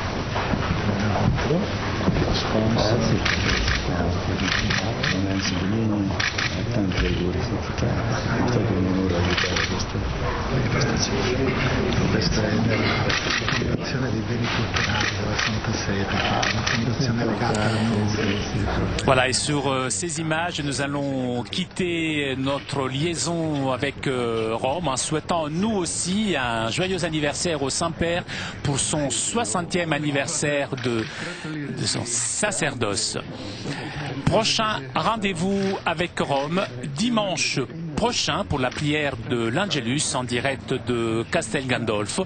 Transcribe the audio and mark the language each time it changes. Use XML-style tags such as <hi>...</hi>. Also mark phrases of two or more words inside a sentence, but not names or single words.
<it>Sponsor, Lorenzo Bellini, tanti auguri, è stato un onore aiutare questa è della Fondazione dei Beni Culturali della Santa Sede, una fondazione legata al mondo.</it> <fr>Voilà, et sur ces images, nous allons quitter notre liaison avec Rome en souhaitant nous aussi un joyeux anniversaire au Saint-Père pour son 60e anniversaire de son sacerdoce. Prochain rendez-vous avec Rome, dimanche prochain pour la prière de l'Angelus en direct de Castel Gandolfo.</fr>